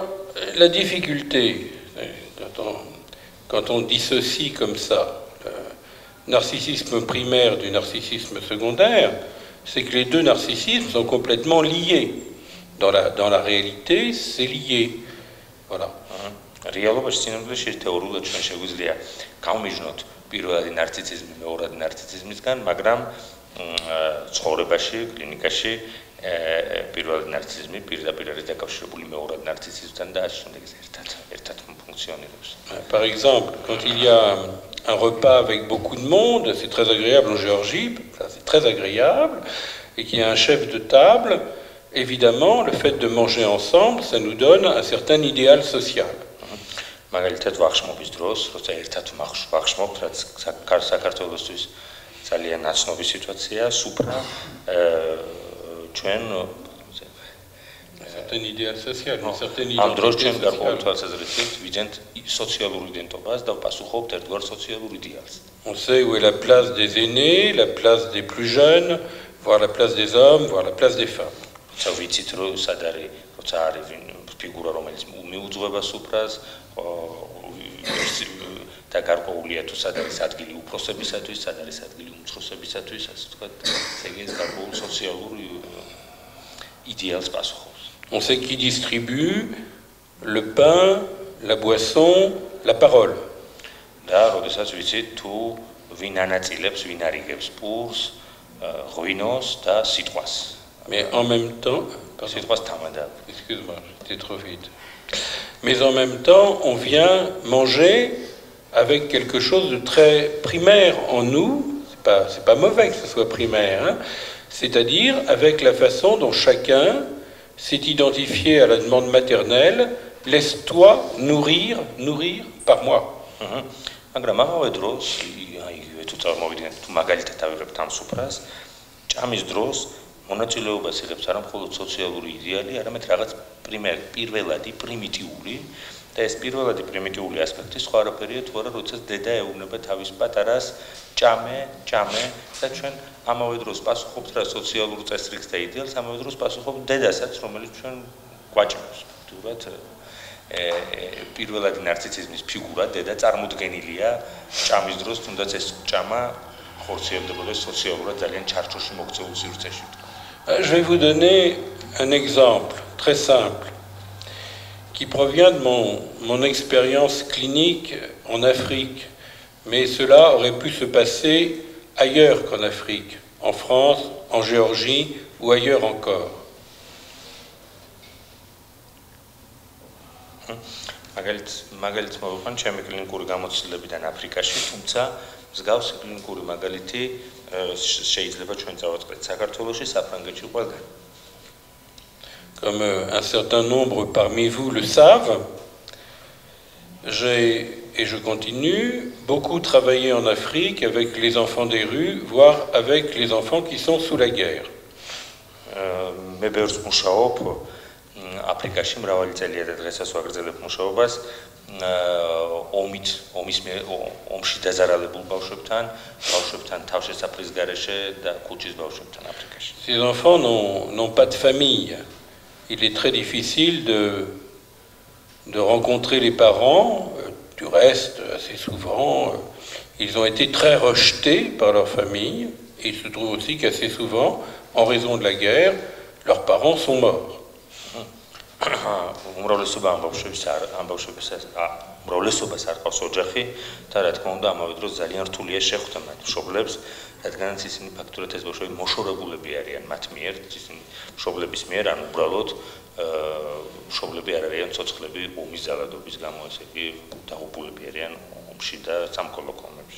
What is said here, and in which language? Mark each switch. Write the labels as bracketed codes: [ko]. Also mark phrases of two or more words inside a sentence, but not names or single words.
[fr] la difficulté, quand on dissocie comme ça le narcissisme primaire du narcissisme secondaire, c'est que les deux narcissismes sont complètement liés. Dans la réalité, c'est lié. Voilà. [ka] რეალობაში სინამდვილეში თეორიულად ჩვენ შეგვიძლია გავმიჯნოთ პირველადი ნარცისიზმი მეორადი ნარცისიზმისგან, მაგრამ ცხოვრებაში, კლინიკაში პირველადი ნარცისიზმი პირდაპირ არის დაკავშირებული მეორადი ნარცისიზმთან და ასე შემდეგ ერთად ფუნქციონირებს. [fr] Par exemple, quand il y a un repas avec beaucoup de monde, c'est très agréable en Géorgie, c'est très agréable, et qu'il y a un chef de table, évidemment, le fait de manger ensemble, ça nous donne un certain idéal social. [ka] მაგალითად ვახშმობის დროს, როცა ერთად ვახშმობთ, რაც საქართველოსთვის ძალიან ნაცნობი სიტუაცია, სუფრა ჩვენ [fr] certaine idéal social, une certaine [ka] ამ დროს [fr] identité [ka] ჩვენ გარკვეულ [fr] sociale. [ka] თვალსაზრისით ვიძენთ სოციალურ იდენტობას და ვპასუხობთ ერთგვარ სოციალურ იდეალს. [fr] On sait où est la place des aînés, la place des plus jeunes, voire la place des hommes, voire la place des femmes. [ka] Ça ვიცით რომ სად არის, როცა არის ფიგურა რომელიც მიუძღვება სუფრას და გარკვეულია თუ სად არის ადგილი უფროსებისათვის, სად არის ადგილი უმცროსებისათვის, ასე ვთქვათ, ეს გარკვეულ სოციალურ იდეალს პასუხობს. [fr] On sait qui distribue le pain, la boisson, la parole. [ka] და როდესაც ვიცით თუ ვინ ანაწილებს, ვინ არიგებს პურს, ღვინოს და სიტყვას. [fr] Mais en même temps, [ka] სიტყვას თამადა. [fr] excuse-moi, j'étais trop vite. Mais en même temps, on vient manger avec quelque chose de très primaire en nous. C'est pas mauvais que ce soit primaire, hein. C'est-à-dire avec la façon dont chacun s'est identifié à la demande maternelle, laisse-toi nourrir par moi. [ka] მაგრამ ამავე დროს, აი თუ წარმოვიდგინეთ, თუ მაგალითად ავიღებთ ამ სუფრას, ჭამის დროს მონაწილეობას იღებს არა მხოლოდ სოციალური იდეალი, არამედ რაღაც პირველადი პრიმიტიული და ეს პირველადი პრიმიტიული ასპექტი სხვა არაფერია თუ არა, როდესაც დედა ეუბნება თავის პატარას, ჭამე და ჩვენ ამავე დროს პასუხობთ რა სოციალურ წესრიგს და იდეალს, ამავე დროს პასუხობთ დედასაც, რომელიც ჩვენ გვაჭმევს. თუმცა პირველადი ნარციციზმის ფიგურა დედა წარმოდგენილია ჭამის დროს, თუნდაც ეს ჭამა ხორციელდებოდა სოციალურად ძალიან ჩარჩოში მოქცეულ სივრცეში. [fr] Je vais vous donner un exemple très simple qui provient de mon expérience clinique en Afrique, mais cela aurait pu se passer ailleurs qu'en Afrique, en France, en Géorgie ou ailleurs encore. [ka] მაგალითს მოვიყვან ჩემი კლინიკური გამოცდილებიდან აფრიკაში, თუმცა მსგავსი კლინიკური მაგალითი შეიძლება ჩვენ წავაწყდეთ საქართველოში, საფრანგეთში ყველგან. [fr] Comme un certain nombre parmi vous le savent, et je continue, beaucoup travaillé en Afrique avec les enfants des rues, voire avec les enfants qui sont sous la guerre. [ka] მე ბევრს მუშაობ აფრიკაში, მრავალი წელია და დღესაც ვაგრძელებ მუშაობას ომში დაზარალებულ ბავშვებთან თავშესაფრის გარეშე და ქუჩის ბავშვებთან აფრიკაში. [fr] Ces enfants n'ont pas de famille. Il est très difficile de rencontrer les parents. Du reste, assez souvent, ils ont été très rejetés par leur famille. Et il se trouve aussi qu'assez souvent, en raison de la guerre, leurs parents sont morts. [ka] უმრავლესობას არ ყავს ოჯახი და რა თქმა უნდა ამავე დროს ძალიან რთულია შეხვდა მათ მშობლებს, რადგანაც ისინი ფაქტურად ეს ბავშვები მოშორებულები არიან მათ მიერ, ისინი მშობლების მიერ, ან უბრალოდ მშობლები არ არიან ცოცხლები ომის ძალადობის გამო, ესე იგი დაღუპულები არიან ომში და სამკოლო ომებში.